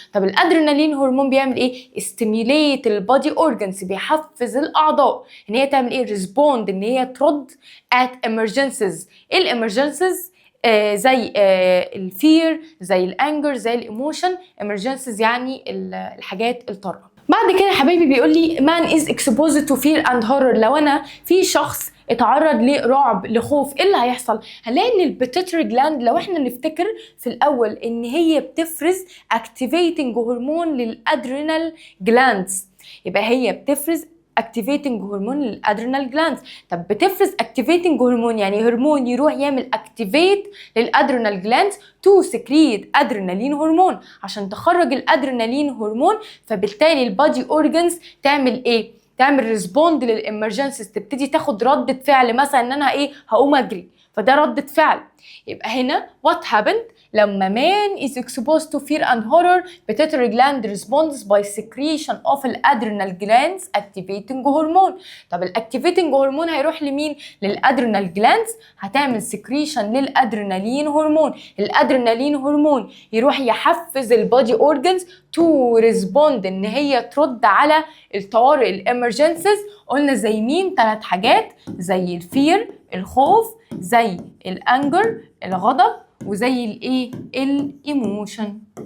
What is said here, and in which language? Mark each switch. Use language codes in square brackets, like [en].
[ar] طب الادرينالين هرمون بيعمل ايه؟ stimulate البادي اورجنز، بيحفز الاعضاء ان هي تعمل ايه؟ respond، ان هي ترد [en] at emergencies. [ar] ايه الامرجنسيز؟ زي الفير، زي الانجر، زي الايموشن. emergencies يعني الحاجات الطارئه. بعد كده حبايبي بيقول لي [en] man is exposed to fear and horror. [ar] لو انا في شخص اتعرض لرعب لخوف، ايه اللي هيحصل؟ هنلاقي ان البيتيوتري جلاند، لو احنا نفتكر في الاول ان هي بتفرز activating هرمون للادرينال جلاندز، يبقى هي بتفرز activating هرمون للادرينال جلاندز. طب بتفرز activating هرمون يعني هرمون يروح يعمل activate للادرينال جلاندز [en] to secrete adrenaline hormone [ar] عشان تخرج الادرينالين هرمون. فبالتالي البادي اورجنز تعمل ايه؟ تعمل ريسبوند للامرجنسيز، تبتدي تاخد ردة فعل، مثلا ان انا ايه؟ هقوم اجري، فده ردة فعل. يبقى هنا [en] what happened لما man is exposed to fear and horror pituitary gland responds by secretion of الادرينال glands activating هرمون. [ar] طب الاكتيفيتنج هرمون هيروح لمين؟ للادرينال جلاندز، هتعمل سكريشن للادرينالين هرمون. الادرينالين هرمون يروح يحفز البادي اورجنز [en] to respond, [ar] ان هي ترد على الطوارئ الامرجنسيز. قلنا زي مين؟ 3 حاجات، زي الفير الخوف، زي الانجر الغضب، وزي الايه؟ الايموشن.